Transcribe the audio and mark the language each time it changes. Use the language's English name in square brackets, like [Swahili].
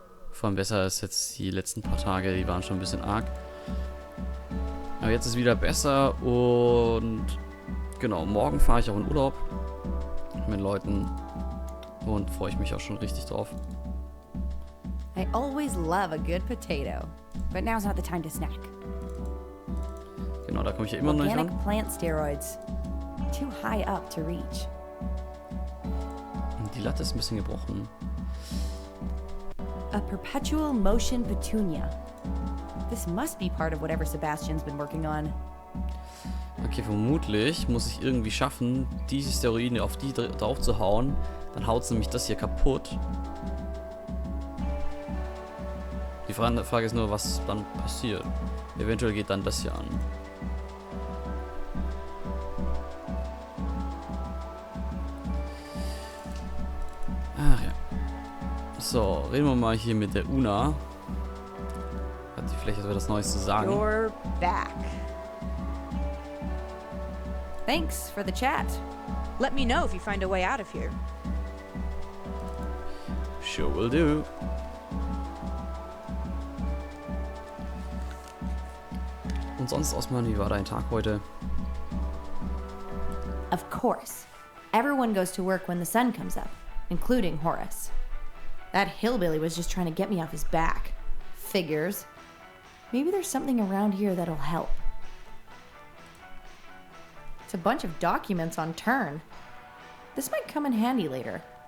[German] Vor allem besser als jetzt die letzten paar Tage, die waren schon ein bisschen arg. Aber jetzt ist wieder besser und genau, morgen fahre ich auch in Urlaub mit Leuten und freue ich mich auch schon richtig drauf. [English] I always love a good potato, but now's not the time to snack. [German] Genau, da komme ich ja immer noch nicht [English] Organic [German] ran. [English] plant steroids. Too high up to reach. [German] Die Latte ist ein bisschen gebrochen. [English] A perpetual motion petunia. This must be part of whatever Sebastian's been working on. [German] Okay, vermutlich muss ich irgendwie schaffen, diese Steroide auf die drauf zu hauen. Dann haut es nämlich das hier kaputt. Die Frage ist nur, was dann passiert. Eventuell geht dann das hier an. Ach ja. So, reden wir mal hier mit der Una. Hat die vielleicht etwas Neues zu sagen? [English] You're back. Thanks for the chat. Let me know if you find a way out of here. Sure will do. [German] Und sonst, Osman, wie war dein Tag heute? [English] Of course. Everyone goes to work when the sun comes up, including Horace. That hillbilly was just trying to get me off his back. Figures. Maybe there's something around here that'll help. It's a bunch of documents on turn. This might come in handy later.